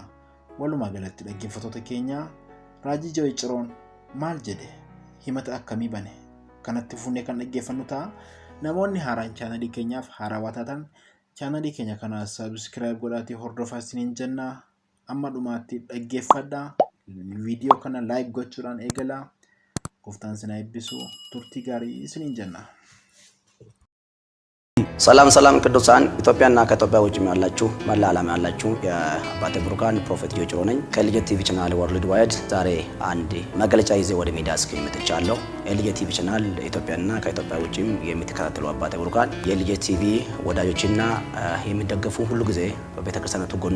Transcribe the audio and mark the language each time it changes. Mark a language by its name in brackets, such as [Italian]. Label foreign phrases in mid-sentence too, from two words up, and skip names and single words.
[Oromo] Walumaa galatti dhaggeeffattoota keenya Raajii Joy Ciroon maal jedhe himata akkamii bane kanatti fuunee kan dhaggeeffannu ta'a. Namoonni haaraan chaanalii keenyaaf haarawaa taatan chaanalii keenya kana subscribe godhaatii hordofaa isiniin jenna. Amma dhumaatti dhaggeeffadhaa. Viidiyoo kana like gochuudhaan eegalaa. Gooftaan isin haa eebbisu. Turtii gaarii isiniin jenna. [Amharic] ሰላም ሰላም ቅዱሳን ኢትዮጵያና ከኢትዮጵያ ውጭ ያላችሁ መላ ዓለም ያላችሁ የአባቴ ብሩካን ፕሮፌት ጆይ ጭሮ ነኝ ከልጄ ቲቪ [English] channel world wide [Amharic] ዛሬ አንድ መግለጫ ይዤ ወደ ሚዲያ እስኪ መጥቻለሁ። የልጄ ቲቪ ቻናል ኢትዮጵያና ከኢትዮጵያ ውጭም የምትከታተሉ አባቴ ብሩካን የልጄ ቲቪ ወዳጆችና የሚደገፉ ሁሉ ጊዜ በቤተክርስቲያኑ ጎን